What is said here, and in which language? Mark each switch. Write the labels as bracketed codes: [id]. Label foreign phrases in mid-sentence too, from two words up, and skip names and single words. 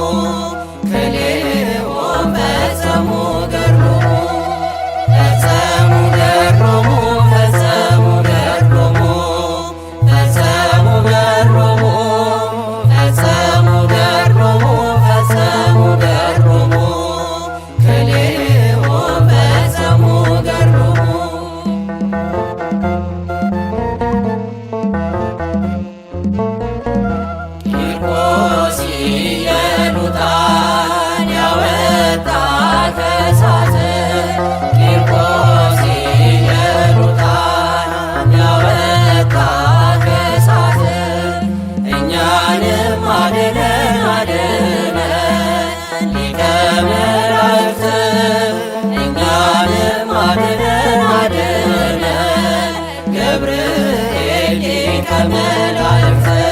[gez] ክልኤሆሙ ፈጸሙ ገድሎሙ ፈጸሙ ገድሎሙ ፈጸሙ ገድሎሙ ፈጸሙ ገድሎሙ ፈጸሙ ገድሎሙ ፈጸሙ ገድሎሙ ክልኤሆሙ ፈጸሙ ገድሎሙ [am] ቂርቆስ ኢየሉጣን ያወጣ ከእሳት ቂርቆስ ኢየሉጣን ያወጣ ከእሳት እኛንም አድነን አድነን ሊቀ መላእክት እኛንም አድነን አድነን ገብርኤል ሊቀ መላእክት